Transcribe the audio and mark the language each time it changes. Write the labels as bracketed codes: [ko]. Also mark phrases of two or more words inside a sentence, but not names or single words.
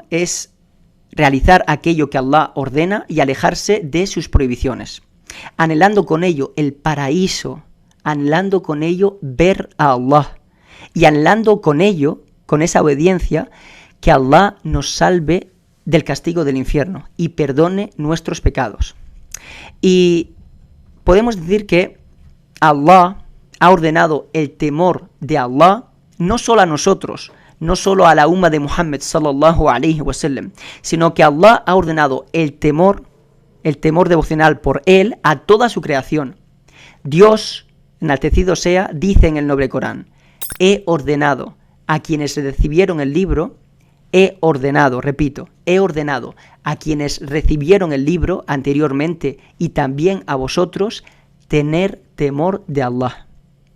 [es] Es realizar aquello que Allah ordena y alejarse de sus prohibiciones, anhelando con ello el paraíso, anhelando con ello ver a Allah y anhelando con ello, con esa obediencia, que Allah nos salve del castigo del infierno y perdone nuestros pecados. Y podemos decir que Allah ha ordenado el temor de Allah no solo a nosotros, no solo a la umma de Muhammad [ar] صلى الله عليه وسلم, [es] sino que Allah ha ordenado el temor devocional por él a toda su creación. Dios, enaltecido sea, dice en el Noble Corán: he ordenado a quienes recibieron el libro, he ordenado a quienes recibieron el libro anteriormente y también a vosotros tener temor de Allah.